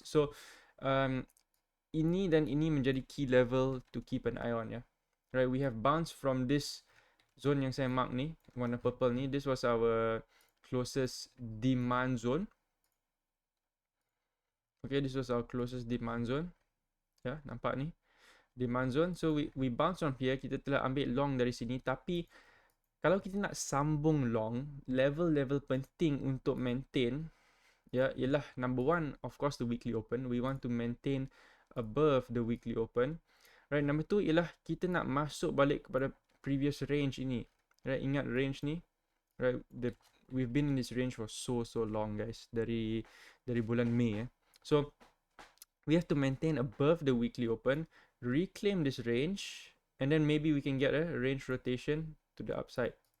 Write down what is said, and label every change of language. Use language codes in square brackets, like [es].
[en] So [ms] ini dan ini menjadi [en] key level to keep an eye on ya. Right, we have bounced from this zone [ms] yang saya mark ni, warna purple ni. [en] This was our closest demand zone. Okay, this was our closest demand zone. [ms] Ya, nampak ni [en] demand zone. So we bounce from here. [ms] Kita telah ambil long dari sini, tapi kalau kita nak sambung long, level-level penting untuk maintain ialah [en] number one, of course, the weekly open. We want to maintain above the weekly open. [ms] Right, number two ialah kita nak masuk balik kepada previous range ini. Right, ingat range ni. [en] Right, we've been in this range for so long, guys. [ms] Dari bulan Mei. [en] So we have to maintain above the weekly open, reclaim this range, and then maybe we can get a range rotation to the upside.